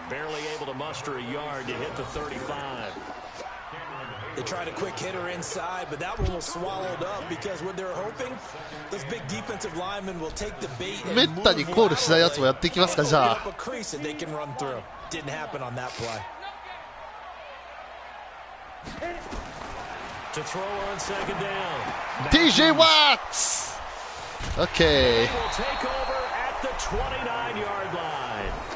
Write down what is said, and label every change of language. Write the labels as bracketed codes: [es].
[en] Barely able to muster a yard to hit the 35. They tried a quick hitter inside, but that one was swallowed up because what they're hoping, those big defensive linemen will take the bait and [ja] めったにコールしないやつもやっていきますか、じゃあ。 [en] open up a crease that they can run through. Didn't happen on that play. To throw on 2nd down. TJ Watts! OK。 Will take over at the 29-yard line.